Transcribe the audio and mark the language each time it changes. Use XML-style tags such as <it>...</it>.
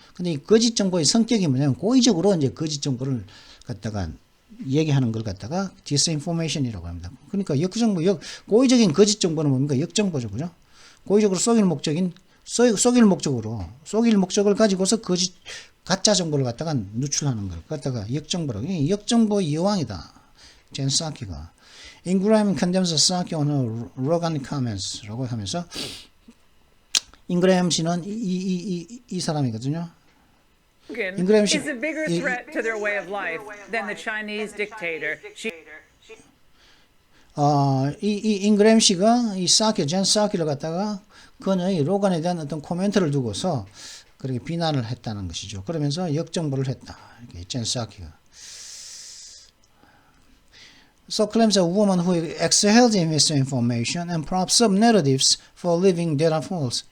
<ko>근데 이 거짓 정보의 성격이 뭐냐면 고의적으로 이제 거짓 정보를 갖다가 얘기하는 걸 갖다가 디스인포메이션이라고 합니다. 그러니까 고의적인 거짓 정보는 뭡니까? 역정보죠. 그죠? 고의적으로 속일 목적을 가지고서 가짜 정보를 갖다가 누출하는 걸 갖다가 역정보라고. 역정보의 여왕이다. 젠 사키가.</ko> <en>Ingram condemns Psaki on her Rogan comments</en> <ko>라고 하면서 잉그램 씨는 이 사람이거든요.</ko> <en>Ingram is a bigger threat to their way of life than the Chinese dictator.</en> <ko>잉그램 씨가 젠 사키를 갖다가 그녀의 로간에 대한 어떤 코멘트를 두고서 그렇게 비난을 했다는 것이죠. 그러면서 역정보를 했다. 젠 사키가.</ko> <en>So claims a woman who exhaled misinformation and props up narratives for living that are false.</en>